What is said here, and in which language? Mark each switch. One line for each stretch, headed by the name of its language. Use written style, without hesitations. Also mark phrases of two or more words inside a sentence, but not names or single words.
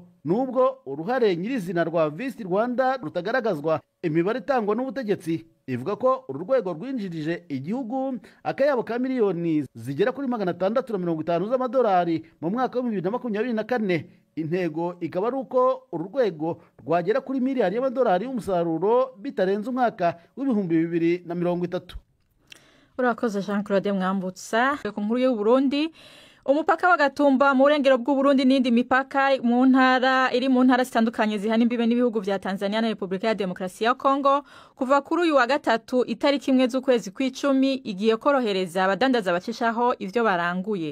Kinyarwanda: Nubwo uruhare nyirizina rwa Visit Rwanda rutagaragazwa, imibare itangwa n'ubutegetsi ivuga ko uru rwego rwinjirije igihugu akayabo ka miliyoni zigera kuri 650 z'amadolari mu mwaka wa 2024. Intego ikaba ari uko uru rwego rwagera kuri miliyari y'amadolari y'umusaruro bitarenze umwaka w'2030. Urakoze Jean-Claude Mwambutsa.
Rundi: Ku nkuru y'u Burundi, umupaka wa Gatumba mu burengero bw'u Burundi n'indi mipaka mu ntara zitandukanye zihana imbibe n'ibihugu vya Tanzania na Republika ya Demokarasi ya Kongo kuva kuri uyu wa gatatu itariki 1 z'ukwezi kw'icumi igiye korohereza abadandaza bacishaho ivyo baranguye.